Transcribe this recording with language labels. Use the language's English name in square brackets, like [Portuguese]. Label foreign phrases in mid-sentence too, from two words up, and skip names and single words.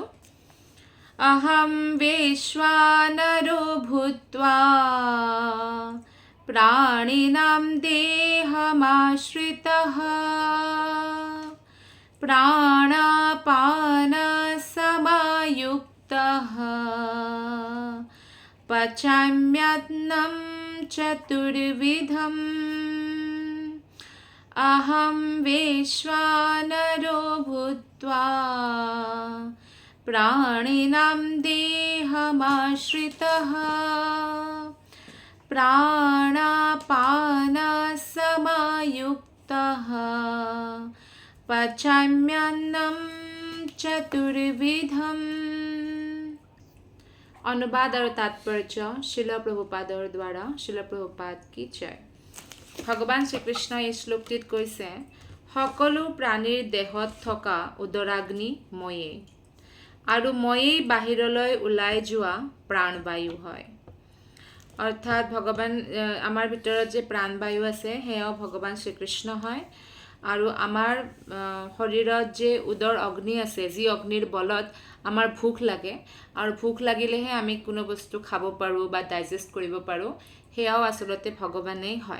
[Sanskrit] অহম বিশ্বানৰো ভূত্বা প্ৰাণিনাম দেহমাশ্ৰিতঃ প্ৰাণাপান সমায়ুক্তঃ পচাম্যন্নম চতুর্বিধম अहं वैश्वानरो भूत्वा प्राणिनां देहमाश्रितः प्राणापानसमायुक्तः पचाम्यन्नं चतुर्विधम्। [Hindi] अनुवाद और तात्पर्य शिल प्रभुपादर द्वारा। शिल प्रभुपाद की जय। [Assamese] ভগৱান শ্ৰীকৃষ্ণ এই শ্লোকটিত কৈছে, সকলো প্ৰাণীৰ দেহত থকা উদৰাগ্নি ময়েই, আৰু ময়েই বাহিৰলৈ ওলাই যোৱা প্ৰাণবায়ু হয়। অৰ্থাৎ ভগৱান আমাৰ ভিতৰত যে প্ৰাণবায়ু আছে সেয়াও ভগৱান শ্ৰীকৃষ্ণ হয়, আৰু আমাৰ শৰীৰত যে উদৰ অগ্নি আছে, যি অগ্নিৰ বলত আমাৰ ভোক লাগে, আৰু ভোক লাগিলেহে আমি কোনো বস্তু খাব পাৰোঁ বা ডাইজেষ্ট কৰিব পাৰোঁ, সেয়াও আচলতে ভগৱানেই হয়।